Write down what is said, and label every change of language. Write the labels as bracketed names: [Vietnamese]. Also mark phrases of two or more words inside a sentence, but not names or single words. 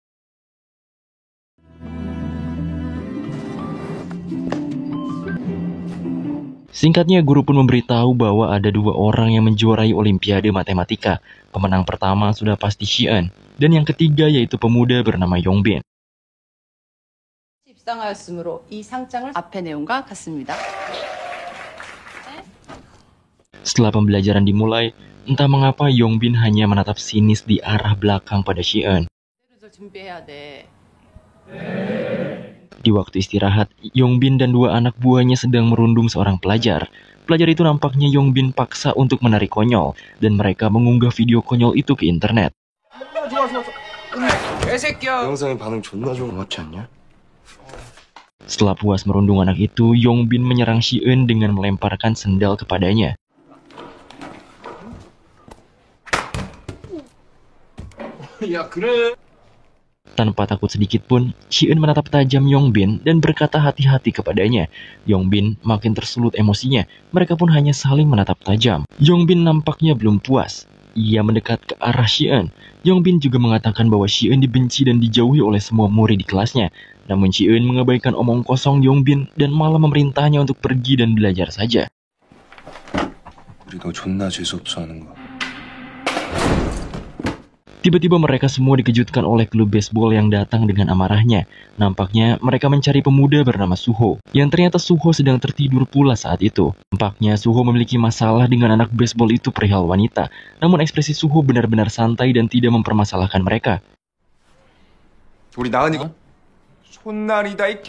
[Indonesian] Singkatnya, guru pun memberitahu bahwa ada dua orang yang menjuarai olimpiade matematika. Pemenang pertama sudah pasti Xian, dan yang ketiga yaitu pemuda bernama Yongbin. [Korean] 입상하였으므로 이 상장을 앞의 내용과 같습니다. [Indonesian] Setelah pembelajaran dimulai, entah mengapa Yongbin hanya menatap sinis di arah belakang pada Xian. [Korean] 준비해야 돼. [Indonesian] Di waktu istirahat, Yongbin dan dua anak buahnya sedang merundung seorang pelajar. Pelajar itu nampaknya Yongbin paksa untuk menarik konyol, dan mereka mengunggah video konyol itu ke internet. [Korean] 영상의 반응 존나 좋은 거 같지 않냐? [Indonesian] Setelah puas merundung anak itu, Yongbin menyerang Xian dengan melemparkan sendal kepadanya. [Korean] 야 그래. [Indonesian] Tanpa takut sedikit pun, Xian menatap tajam Yongbin dan berkata hati-hati kepadanya. Yongbin makin tersulut emosinya, mereka pun hanya saling menatap tajam. Yongbin nampaknya belum puas. Ia mendekat ke arah Xian. Yongbin juga mengatakan bahwa Xian dibenci dan dijauhi oleh semua murid di kelasnya. Namun Xian mengabaikan omong kosong Yongbin dan malah memerintahnya untuk pergi dan belajar saja. [Korean] 우리 너 존나 재수없어 하는 거. [Indonesian] Tiba-tiba mereka semua dikejutkan oleh klub baseball yang datang dengan amarahnya. Nampaknya mereka mencari pemuda bernama Suho, yang ternyata Suho sedang tertidur pula saat itu. Nampaknya Suho memiliki masalah dengan anak baseball itu perihal wanita, namun ekspresi Suho benar-benar santai dan tidak mempermasalahkan mereka. [Korean] 우리 나은이가 손날이다 이 개.